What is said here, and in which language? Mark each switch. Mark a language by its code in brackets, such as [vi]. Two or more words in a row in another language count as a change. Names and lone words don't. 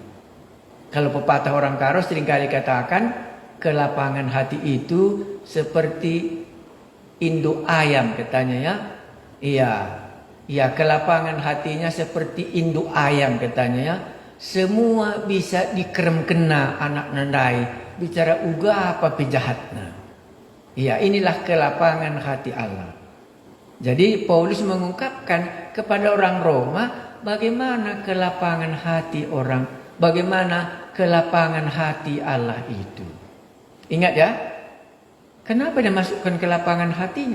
[id] Kalau pepatah orang Karo seringkali katakan, kelapangan hati itu seperti induk ayam katanya ya. Iya, kelapangan hatinya seperti induk ayam katanya ya. Semua bisa dikerem [btx] kena anak nandai, [id] bicara uga apa pejahatnya. Iya, inilah kelapangan hati Allah. Jadi Paulus mengungkapkan kepada orang Roma bagaimana kelapangan hati orang, bagaimana kelapangan hati Allah itu. Ingat ya, kenapa dia masukkan kelapangan hatinya?